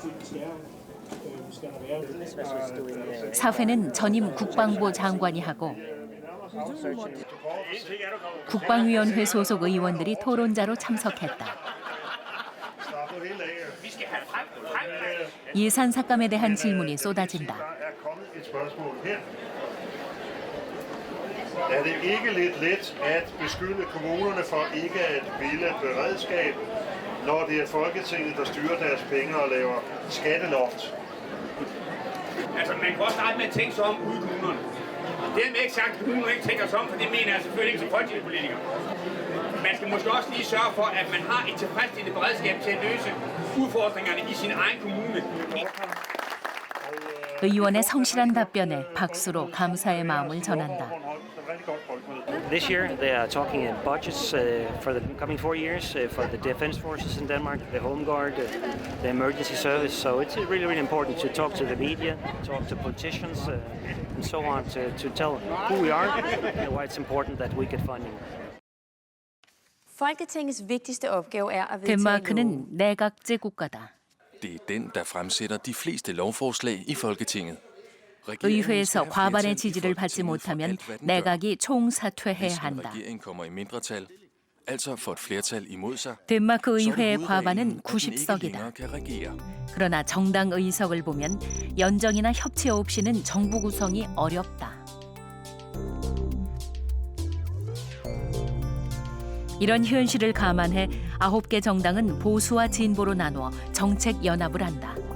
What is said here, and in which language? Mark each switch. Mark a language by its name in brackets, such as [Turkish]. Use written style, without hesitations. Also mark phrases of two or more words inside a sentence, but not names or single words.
[Korean] 사회는 전임 국방부 장관이 하고 국방위원회 소속 의원들이 토론자로 참석했다. 예산 삭감에 대한 질문이 쏟아진다. [Danish] Er det ikke lidt let at beskylde kommunerne for ikke at ville beredskab, når det er Folketinget, der styrer deres penge og laver skatteloft? Altså, man kan også starte med at tænke sig om ude i kommunerne. Dermed ikke sagt, at kommunerne ikke tænker sig om, for det mener jeg selvfølgelig ikke som folketingspolitiker. Man skal måske også lige sørge for, at man har et tilfredsstillende beredskab til at løse udfordringerne i sin egen kommune. [Korean] 의원의 성실한 답변에 박수로 감사의 마음을 전한다. [English] This year they are talking in budgets for the coming 4 years for the defense forces in Denmark, the Home Guard, the emergency service. So it's really, really important to talk to the media, talk to politicians, and so on to tell who we are and why it's important that we get funding. [Danish] Folketingets vigtigste opgave er at vedtage love. [Korean] 덴마크는 내각제 국가다. [Danish] Det er den, der fremsætter de fleste lovforslag i Folketinget. [Korean] 의회에서 과반의 지지를 받지 못하면 내각이 총사퇴해야 한다. [Danish] Regeringen kommer i mindretal, altså får et flertal imod sig. [Korean] 덴마크 의회의 과반은 90석이다. 그러나 정당 의석을 보면 연정이나 협치 없이는 정부 구성이 어렵다. 이런 현실을 감안해 9개 정당은 보수와 진보로 나누어 정책 연합을 한다.